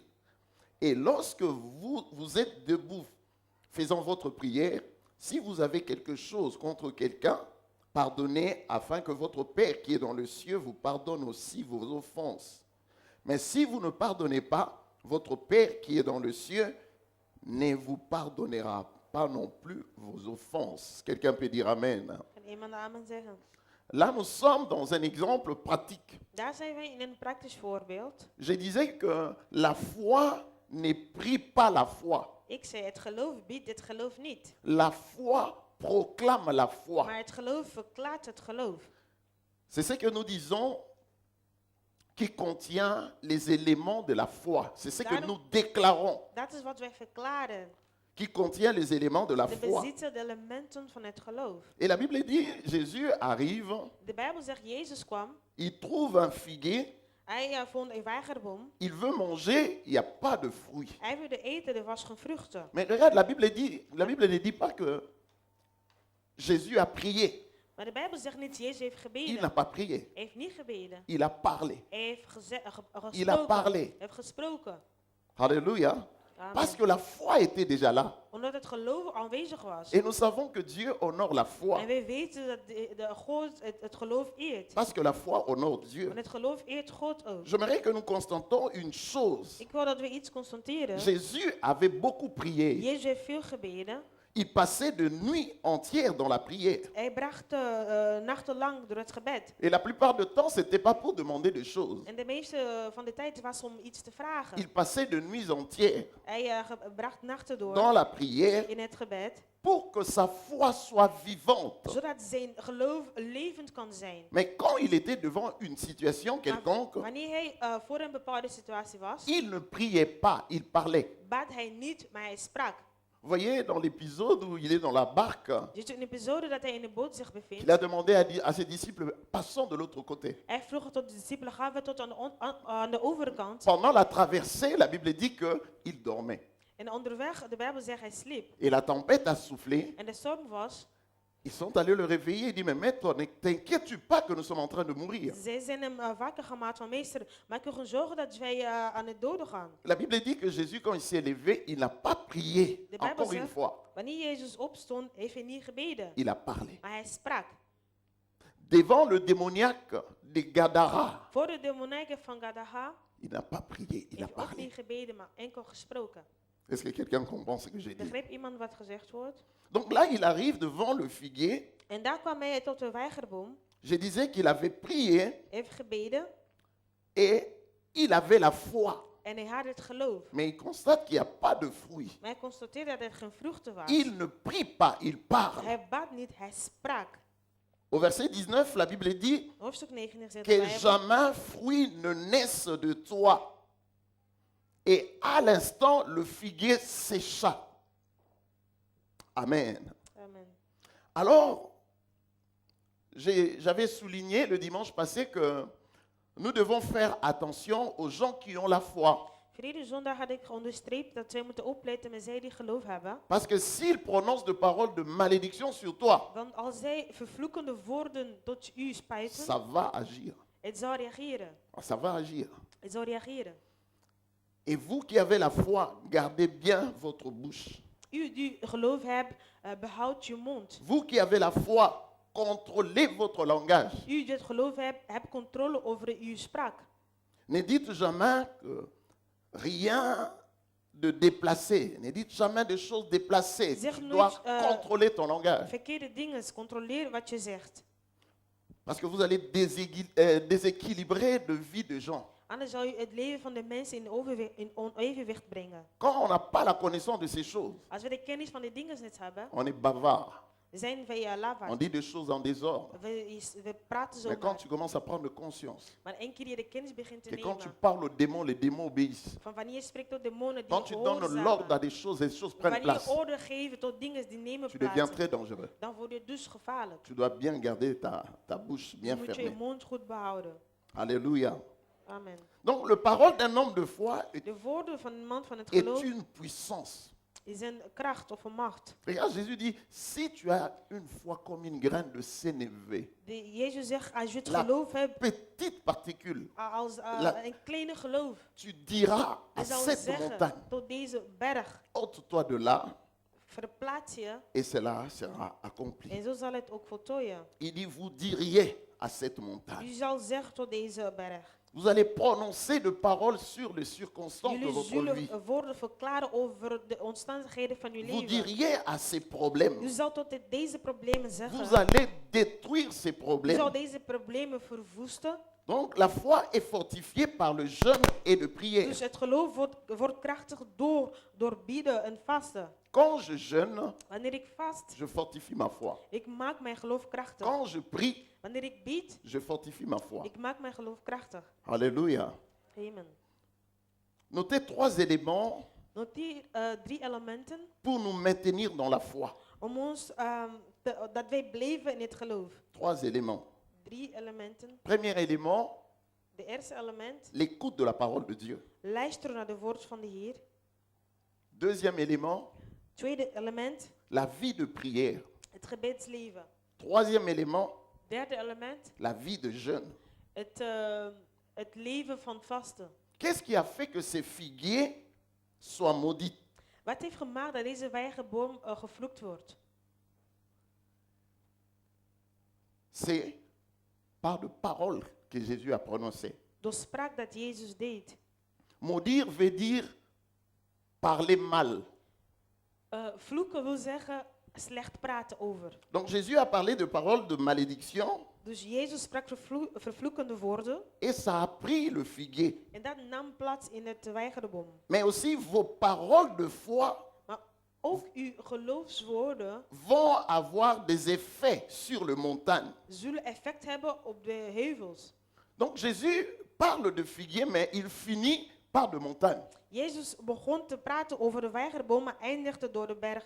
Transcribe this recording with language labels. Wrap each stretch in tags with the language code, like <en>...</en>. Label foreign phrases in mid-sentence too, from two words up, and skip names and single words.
<fr>Et lorsque vous êtes debout, faisant votre prière, si vous avez quelque chose contre quelqu'un, pardonnez afin que votre Père qui est dans le ciel vous pardonne aussi vos offenses. Mais si vous ne pardonnez pas, votre Père qui est dans le ciel ne vous pardonnera pas non plus vos offenses. Quelqu'un peut dire Amen.</fr> <nl>Kan iemand amen zeggen?</nl> <fr>Là, nous sommes dans un exemple pratique.</fr> <nl>Daar zijn wij in een praktisch voorbeeld.</nl> <fr>Je disais que la foi ne prie pas la foi.</fr> <nl>Ik zei, het geloof biedt het geloof niet.</nl> <fr>La foi proclame la foi.</fr> <nl>Maar het geloof verklaart het geloof.</nl> <fr>C'est ce que nous disons qui contient les éléments de la foi. C'est ce que</fr> <nl>Daarom-</nl> <fr>nous déclarons</fr> <nl>Dat is wat wij verklaren.</nl> <fr>qui contient les éléments de la</fr> <nl>De</nl> <fr>foi.</fr> <nl>bezitten de elementen van het geloof.</nl> <fr>Et la Bible dit, Jésus arrive,</fr> <nl>De Bijbel zegt, Jezus kwam.</nl> <fr>il trouve un figuier,</fr> <nl>Hij vond een weigerboom.</nl> <fr>il veut manger, il n'y a pas de fruits.</fr> <nl>Hij wilde eten, er was geen vruchten.</nl> <fr>Mais regarde, la Bible ne dit pas que Jésus a prié.</fr> <nl>Maar de Bijbel zegt niet, Jezus heeft</nl> <fr>Il</fr> <nl>gebeden.</nl> <fr>n'a pas prié.</fr> <nl>Hij heeft niet gebeden.</nl> <fr>Il a parlé.</fr> <nl>Hij heeft</nl> <fr>Il a</fr> <nl>gesproken.</nl> <fr>parlé.</fr> <nl>Hij heeft gesproken.</nl> <fr>Alléluia. Amen. Parce que la foi était déjà là.</fr> <nl>Omdat het geloof aanwezig was.</nl> <fr>Et nous savons que Dieu honore la foi.</fr> <nl>En wij weten dat de God het geloof eert.</nl> <fr>Parce que la foi honore Dieu.</fr> <nl>Want het geloof eert God ook.</nl> <fr>J'aimerais que nous constatons une chose.</fr> <nl>Ik wil dat we iets constateren.</nl> <fr>Jésus avait beaucoup prié.</fr> <nl>Jezus heeft veel gebeden.</nl> <fr>Il passait de nuit entière dans la prière.</fr> <nl>Hij bracht nachtenlang door het gebed.</nl> <fr>Et la plupart du temps, ce n'était pas pour demander des choses.</fr> <nl>En de meeste van de tijd was om iets te vragen.</nl> <fr>Il passait de nuits entières</fr> <nl>Hij bracht nachten door</nl> <fr>dans la prière</fr> <nl>in het gebed.</nl> <fr>pour que sa foi soit vivante.</fr> <nl>Zodat zijn geloof levend kan zijn.</nl> <fr>Mais quand il était devant une situation</fr> <nl>Maar</nl> <fr>quelconque,</fr> <nl>wanneer hij voor een bepaalde situatie was,</nl> <fr>il ne priait pas, il parlait.</fr> <nl>bad hij niet, maar hij sprak.</nl> <fr>Vous voyez, dans l'épisode où il est dans la barque,</fr> <nl>Dus een episode dat hij in de boot zich</nl> <fr>il</fr> <nl>bevindt.</nl> <fr>a demandé à ses disciples, passons de l'autre côté.</fr> <nl>Hij vroeg tot de discipelen, gaan we tot aan de overkant.</nl> <fr>Pendant la traversée, la Bible dit qu'il dormait.</fr> <nl>En onderweg, de Bijbel zegt, hij sliep.</nl> <fr>Et la tempête a soufflé.</fr> <nl>En de storm was.</nl> <fr>Ils sont allés le réveiller. Il dit, mais maître, ne t'inquiètes-tu pas que nous sommes en train de mourir?</fr> <nl>Zij zijn hem wakker gemaakt van meester. Maak je geen zorgen dat wij aan het doden gaan.</nl> <fr>La Bible dit que Jésus, quand il s'est levé, il n'a pas prié.</fr> <nl>De Bijbel</nl> <fr>Encore une</fr> <nl>zegt,</nl> <fr>fois,</fr> <nl>wanneer Jezus opstond, heeft hij niet gebeden.</nl> <fr>il a parlé.</fr> <nl>Maar hij sprak.</nl> <fr>Devant le démoniaque de Gadara,</fr> <nl>Voor de demoniejken van Gadara</nl> <fr>il n'a pas prié, il a</fr> <nl>heeft ook</nl> <fr>parlé.</fr> <nl>niet gebeden, maar enkel gesproken.</nl> <fr>Est-ce que quelqu'un comprend ce que j'ai dit?</fr> <nl>Begreep iemand wat gezegd wordt?</nl> <fr>Donc là, il arrive devant le figuier.</fr> <nl>En daar kwam hij tot de weigerboom.</nl> <fr>Je disais qu'il avait prié</fr> <nl>Hij heeft gebeden</nl> <fr>et il avait la foi.</fr> <nl>en hij had het geloof.</nl> <fr>Mais il constate qu'il n'y a pas de fruit.</fr> <nl>Maar hij constateerde dat er geen vruchten was.</nl> <fr>Il ne prie pas, il parle.</fr> <nl>Hij bad niet, hij sprak.</nl> <fr>Au verset 19, la Bible dit</fr> <nl>Hoofdstuk 19 zegt de</nl> <fr>que</fr> <nl>Bijbel,</nl> <fr>jamais fruit ne naisse de toi. Et à l'instant, le figuier sécha. Amen. Amen. Alors, j'avais souligné le dimanche passé que nous devons faire attention aux gens qui ont la foi.</fr> <nl>Verleden zondag had ik onderstreept dat wij moeten opletten met zij die geloof hebben.</nl> <fr>Parce que s'ils prononcent de paroles de malédiction sur toi,</fr> <nl>Want als zij vervloekende woorden tot u spuiten,</nl> <fr>ça va agir.</fr> <nl>het zal reageren.</nl> <fr>Ça va agir.</fr> <nl>Het zal reageren.</nl> <fr>Et vous qui avez la foi, gardez bien votre bouche.</fr> <nl>U die geloof hebt, behoud je mond.</nl> <fr>Vous qui avez la foi, contrôlez votre langage.</fr> <nl>U die het geloof hebt, hebt controle over uw spraak.</nl> <fr>Ne dites jamais que rien de déplacé. Ne dites jamais de choses déplacées.</fr> <nl>Zeg</nl> <fr>Tu</fr> <nl>nooit,</nl> <fr>dois contrôler ton langage.</fr> <nl>Verkeerde dingen, controleer wat je zegt.</nl> <fr>Parce que vous allez déséquilibrer de vie de gens.</fr> <nl>Anders zal je het leven van de mensen in onevenwicht brengen.</nl> <fr>Quand on n'a pas la connaissance de ces choses,</fr> <nl>Als we de kennis van de dingen niet hebben,</nl> <fr>on est bavard.</fr> <nl>zijn wij</nl> <fr>On</fr> <nl>lafaard.</nl> <fr>dit des choses en désordre.</fr> <nl>We praten zo</nl> <fr>Mais quand</fr> <nl>maar.</nl> <fr>tu commences à prendre conscience</fr> <nl>Maar één keer je de kennis begint te</nl> <fr>que quand tu</fr> <nl>nemen,</nl> <fr>parles aux démons, les démons obéissent.</fr> <nl>van wanneer je spreekt tot demonen die</nl> <fr>Quand tu donnes l'ordre à</fr> <nl>gehoorzamen,</nl> <fr>des choses, les choses prennent</fr> <nl>wanneer je</nl> <fr>place.</fr> <nl>orde geeft tot dingen die nemen</nl> <fr>Tu deviens</fr> <nl>plaats,</nl> <fr>très dangereux.</fr> <nl>dan word je dus gevaarlijk.</nl> <fr>Tu dois bien garder ta bouche</fr> <nl>Dan</nl> <fr>bien</fr> <nl>moet je je</nl> <fr>fermée.</fr> <nl>mond goed behouden.</nl> <fr>Alléluia. Amen. Donc, la parole d'un homme de foi</fr> <nl>De woorden van een man van het</nl> <fr>est</fr> <nl>geloof</nl> <fr>une puissance.</fr> <nl>is een kracht of een macht.</nl> <fr>Regarde, Jésus dit, si tu as une foi comme une graine de sénévé,</fr> <nl>Jezus zegt, als je het</nl> <fr>La</fr> <nl>geloof hebt,</nl> <fr>petite particule,</fr> <nl>als</nl> <fr>La-</fr> <nl>een kleine geloof,</nl> <fr>tu diras à</fr> <nl>je zal</nl> <fr>cette</fr> <nl>zeggen</nl> <fr>montagne,</fr> <nl>tot deze berg,</nl> <fr>ôte-toi de là,</fr> <nl>verplaats je</nl> <fr>et cela sera accompli.</fr> <nl>en zo zal het ook voltooien.</nl> <fr>Il dit, vous diriez à cette montagne.</fr> <nl>U zal zeggen tot deze berg.</nl> <fr>Vous allez prononcer de paroles sur les circonstances de</fr> <nl>Jullie</nl> <fr>votre</fr> <nl>zullen</nl> <fr>vie.</fr> <nl>woorden verklaren over de omstandigheden van uw</nl> <fr>Vous</fr> <nl>leven.</nl> <fr>diriez à ces</fr> <nl>U</nl> <fr>problèmes.</fr> <nl>zal tot deze problemen zeggen.</nl> <fr>Vous allez détruire ces</fr> <nl>U zal</nl> <fr>problèmes.</fr> <nl>deze problemen verwoesten.</nl> <fr>Donc la foi est fortifiée par le jeûne et de prière.</fr> <nl>Dus het geloof wordt krachtig door bidden en vasten.</nl> <fr>Quand je jeûne,</fr> <nl>Wanneer ik vast,</nl> <fr>je fortifie ma foi.</fr> <nl>ik maak mijn geloof krachtig.</nl> <fr>Quand je prie,</fr> <nl>Wanneer ik bid,</nl> <fr>je fortifie ma foi.</fr> <nl>ik maak mijn geloof krachtig.</nl> <fr>Alléluia. Amen. Notez 3 éléments</fr> <nl>Noteer 3 elementen</nl> <fr>pour nous maintenir dans la foi.</fr> <nl>om ons, dat wij blijven in het geloof.</nl> <fr>3 éléments.</fr> <nl>3 elementen.</nl> <fr>Premier élément,</fr> <nl>De eerste element,</nl> <fr>l'écoute de la parole de Dieu.</fr> <nl>luisteren naar de woord van de Heer.</nl> <fr>Deuxième élément,</fr> <nl>Tweede element,</nl> <fr>la vie de prière.</fr> <nl>het gebedsleven.</nl> <fr>Troisième élément,</fr> <nl>Derde element,</nl> <fr>la vie de jeûne.</fr> <nl>het leven van vasten.</nl> <fr>Qu'est-ce qui a fait que ces figuiers soient maudits?</fr> <nl>Wat heeft gemaakt dat deze wijnboom gevloekt wordt?</nl> <fr>C'est par de paroles que Jésus a prononcées.</fr> <nl>Door spraak dat Jezus deed.</nl> <fr>Maudire veut dire parler mal.</fr> <nl>Vloeken wil zeggen slecht praten over.</nl> <fr>Donc Jésus a parlé de paroles de malédiction</fr> <nl>Dus Jezus sprak vervloekende woorden</nl> <fr>et ça a pris le figuier.</fr> <nl>en dat nam plaats in het wijnboom.</nl> <fr>Mais aussi vos paroles de foi</fr> <nl>Maar ook uw geloofswoorden</nl> <fr>vont avoir des effets sur le montagne.</fr> <nl>zullen effect hebben op de heuvels.</nl> <fr>Donc Jésus parle de figuier, mais il finit par de montagne.</fr> <nl>Jezus begon te praten over de wijnboom, maar eindigde door de bergen.</nl>